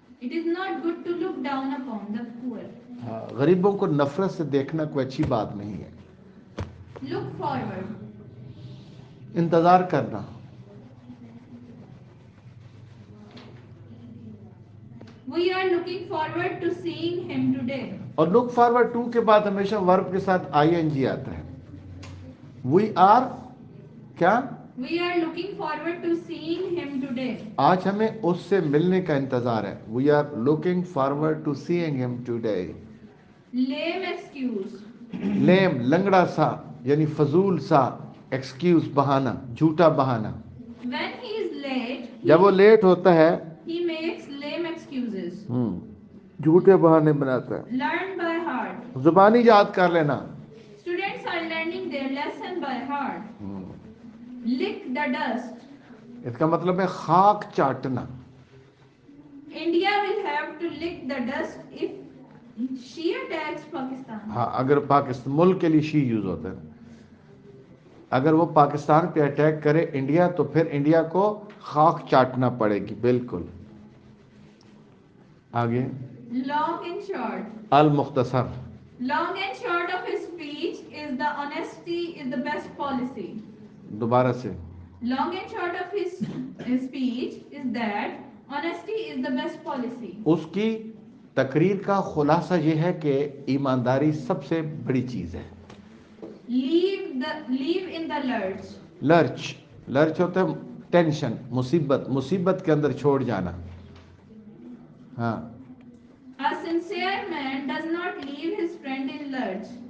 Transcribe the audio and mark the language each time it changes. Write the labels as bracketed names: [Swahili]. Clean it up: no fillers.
[English] It is not good to look down upon the poor. [Urdu] ہاں غریبوں کو نفرت سے دیکھنا کوئی اچھی بات نہیں ہے. [English] Look forward. [Urdu] انتظار کرنا. [English] We are looking forward to seeing him today. [Urdu] اور لک فارورڈ ٹو کے بعد ہمیشہ ورب کے ساتھ آئی این جی آتا ہے. [English] We are کیا؟ We are looking forward to seeing him today. [Urdu] آج ہمیں اس سے ملنے کا انتظار ہے. [English] We are looking forward to seeing him today. Lame excuse. [Urdu] لیم لنگڑا سا یعنی فضول سا. ایکسکیوز بہانہ جھوٹا بہانہ. [English] When he is late, [Urdu] جب وہ لیٹ ہوتا ہے [English] he makes lame excuses. [Urdu] جھوٹے بہانے بناتا ہے. [English] Learn by heart. [Urdu] زبانی یاد کر لینا. [English] Students are learning their lesson by heart. Lick the dust. [Urdu] اس کا مطلب ہے خاک چاٹنا. [English] India will have to lick the dust if she attacks Pakistan. [Urdu] ہاں اگر پاکستان ملک کے لیے شی یوز ہوتا ہے. اگر وہ پاکستان پہ اٹیک کرے انڈیا تو پھر انڈیا کو خاک چاٹنا پڑے گی. بالکل. آگے. [English] Long and short. [Urdu] المختصر. [English] Long and short of his speech is the honesty is the best policy. [Urdu] دوبارہ سے. [English] Long and short of his speech is that honesty is the best policy. [Urdu] اس کی تقریر کا خلاصہ یہ ہے کہ ایمانداری سب سے بڑی چیز ہے. [English] Leave in the lurch. [Urdu] لرچ ہوتا ہے ٹینشن مصیبت کے اندر چھوڑ جانا. ہاں. [English] A sincere man does not leave his friend in lurch.